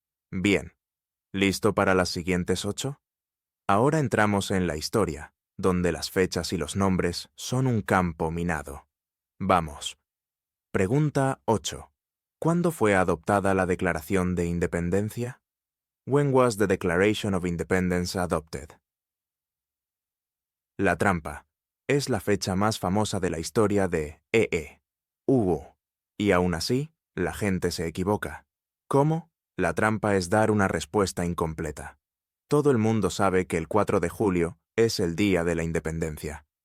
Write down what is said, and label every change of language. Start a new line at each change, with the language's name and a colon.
Spanish: Bien, ¿listo para las siguientes 8? Ahora entramos en la historia, donde las fechas y los nombres son un campo minado. Vamos. Pregunta 8. ¿Cuándo fue adoptada la Declaración de Independencia?
English: When was the Declaration of Independence adopted?
Spanish: La trampa. Es la fecha más famosa de la historia de Hugo. Y aún así, la gente se equivoca. ¿Cómo? La trampa es dar una respuesta incompleta. Todo el mundo sabe que el 4 de julio es el día de la independencia.